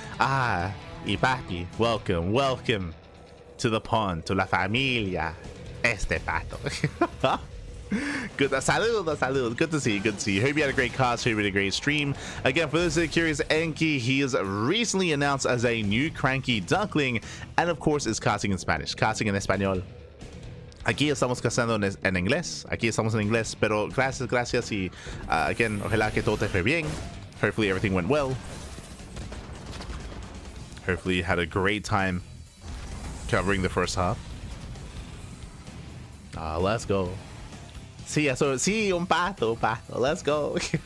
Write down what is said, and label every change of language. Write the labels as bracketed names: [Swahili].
[English] Y papi, welcome to the pond, to [Spanish] la familia. Este pato. [English] Good, [Spanish] saludos. [English] Good to see you. Hope you had a great cast. Hope you had a great stream. Again, for those that are curious, Enki, he is recently announced as a new CranKy Duckling, and of course is casting in Spanish, casting [Spanish] en español. Aquí estamos casando en inglés. Aquí estamos en inglés, pero gracias y again, ojalá que todo te fue bien. [English] Hopefully everything went well. Hopefully you had a great time covering the first half. Let's go. [Spanish] Sí, un pato. [English] Let's go.